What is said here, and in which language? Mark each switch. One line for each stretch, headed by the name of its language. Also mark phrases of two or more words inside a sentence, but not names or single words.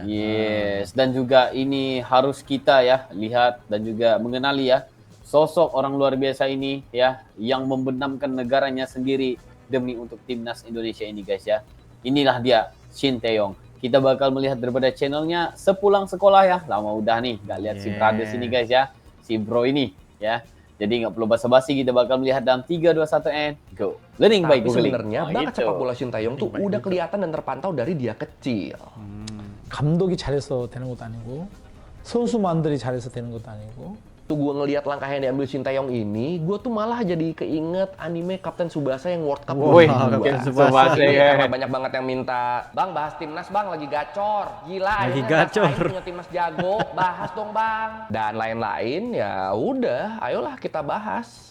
Indonesian: Yes, dan juga ini harus kita ya lihat dan juga mengenali ya sosok orang luar biasa ini ya, yang membenamkan negaranya sendiri demi untuk timnas Indonesia ini guys ya. Inilah dia Shin Tae-yong. Kita bakal melihat daripada channelnya sepulang sekolah ya. Lama udah nih gak lihat si brothers ini guys ya, si bro ini ya. Jadi nggak perlu basa-basi, kita bakal melihat dalam 3, 2, 1
English: and go. Learning by Googling.
Indonesian: Sebenarnya bakat sepak bola Shin Tae-yong tuh udah kelihatan dan terpantau dari dia kecil.
Korean: 감독이 잘해서 되는 것도 아니고 선수만들이 잘해서 되는 것도 아니고.
Indonesian: Tuh gue ngelihat langkah yang diambil Shin Tae-yong ini, gue tuh malah jadi keinget anime Kapten Tsubasa yang World Cup. Woi, Kapten Tsubasa ya. Karena banyak banget yang minta, "Bang, bahas timnas bang, lagi gacor." Gila, Lagi akhirnya gacor. punya timnas jago, bahas dong bang. Dan lain-lain, ya udah, ayolah kita bahas.